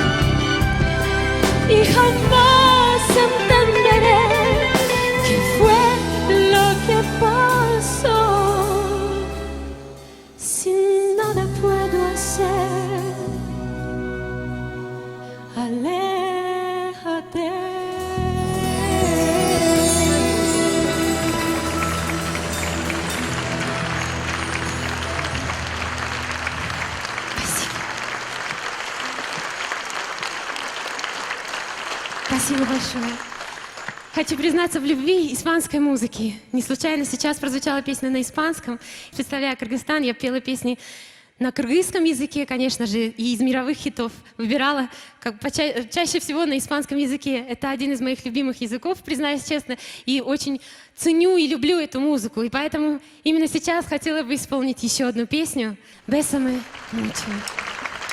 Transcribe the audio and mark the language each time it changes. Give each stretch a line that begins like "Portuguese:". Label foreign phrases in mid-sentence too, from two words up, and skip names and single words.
Spanish: Y jamás entenderé qué fue lo que pasó. Si nada puedo hacer, aléjate.
Russian: Спасибо большое. Хочу признаться в любви испанской музыки. Не случайно сейчас прозвучала песня на испанском. Представляя Кыргызстан, я пела песни на кыргызском языке, конечно же, и из мировых хитов выбирала чаще всего на испанском языке. Это один из моих любимых языков, признаюсь честно, и очень ценю и люблю эту музыку. И поэтому именно сейчас хотела бы исполнить еще одну песню «Bésame mucho».